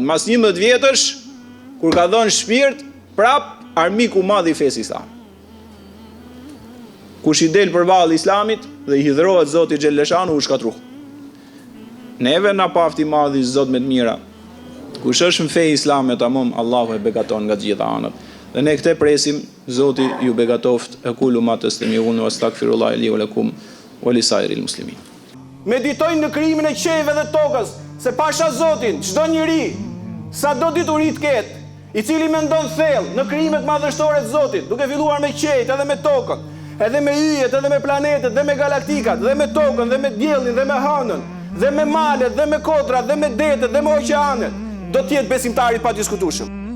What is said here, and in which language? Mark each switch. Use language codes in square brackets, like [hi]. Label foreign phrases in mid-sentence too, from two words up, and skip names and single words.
[sq] Mas 11 vjetësh kur ka dhënë shpirt, prap armiku madh i fesë islam. Kush i del përballë Islamit, dhe i hidhrohet Zoti Xheleshanu u shkatru. Neve na pafti madhi Zot me të mira. Kush është në fe islame tamam, Allahu e begaton nga të gjitha anët. Dhe ne këtë presim, Zoti ju begatoft. [ar] أقول ما تسمعون وأستغفر الله لي ولكم ولسائر المسلمين. [sq] Meditojnë në krijimin e qejve dhe tokës, se pasha Zotin, çdo njeri, sa do dituri të ketë, i cili mendon thellë në krijimet madhështore të Zotit, duke filluar me qejt, edhe me tokën, edhe me yjet, edhe me planetet, dhe me galaktikat, dhe me tokën, dhe me diellin, dhe me hënën, dhe me malet, dhe me kotrat, dhe me detet, dhe me oqeanet, do të jetë besimtari pa diskutueshëm.